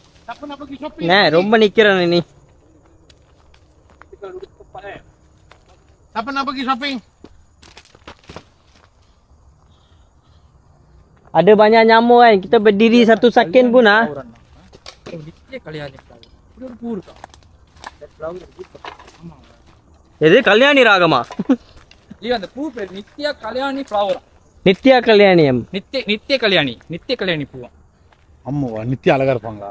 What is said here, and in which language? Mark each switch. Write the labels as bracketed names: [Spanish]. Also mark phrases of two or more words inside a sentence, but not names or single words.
[Tamil] ரொம்ப நிக்கிறேன் நீ. [Malay] Apa nak pergi shopping? Ada banyak nyamuk kan. Kita berdiri 1 second pun [Tamil] நித்திய கல்யாணி flower. இப்படி ஒரு பூ இருக்கா? எது கல்யாணி ராகமா? இல்லையா அந்த பூ பேர் நித்திய கல்யாணி ஃப்ளவர். நித்யா கல்யாணியம். நித்திய கல்யாணி பூ. அம்மாவா நித்யா அழகா இருப்பாங்களா?